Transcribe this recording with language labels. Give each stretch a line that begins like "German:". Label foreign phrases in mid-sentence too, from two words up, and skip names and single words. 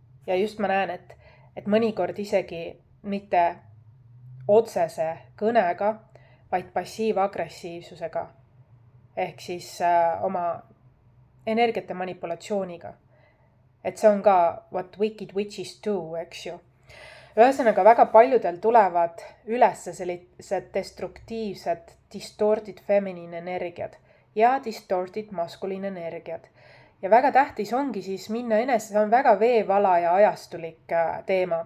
Estonian: Ja just ma näen, et mõnikord isegi mitte otsese kõnega, vaid passiivagressiivsusega. Ehk siis oma energiate manipulatsiooniga. Et see on ka
English: what wicked witches do,
Estonian: eks ju. Ühesõnaga väga paljudel tulevad üles sellised destruktiivsed
English: distorted feminine
Estonian: energiad ja
English: distorted masculine
Estonian: energiad. Ja väga tähtis ongi siis minna enese, see on väga veevala ja ajastulik teema.